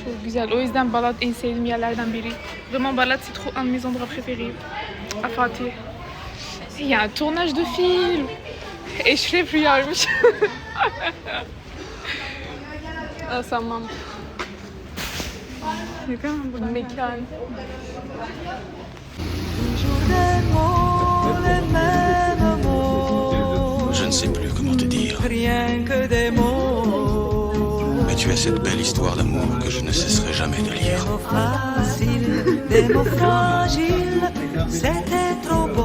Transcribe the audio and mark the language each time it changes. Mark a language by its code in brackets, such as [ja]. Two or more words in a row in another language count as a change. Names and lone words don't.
[tr] güzel. O yüzden Balat en sevdiğim yerlerden biri. [fr] Vraiment Balat c'est trop un de mes endroits préférés à Fatih. Il y a un tournage de film. [tr] Eşref Rüya'ymış. Tamam. Mekan. [fr] Je ne sais plus comment te dire. Rien que des mots, Mais tu as cette belle histoire d'amour que je ne cesserai jamais de des lire. mots faciles, des mots fragiles, c'était trop beau,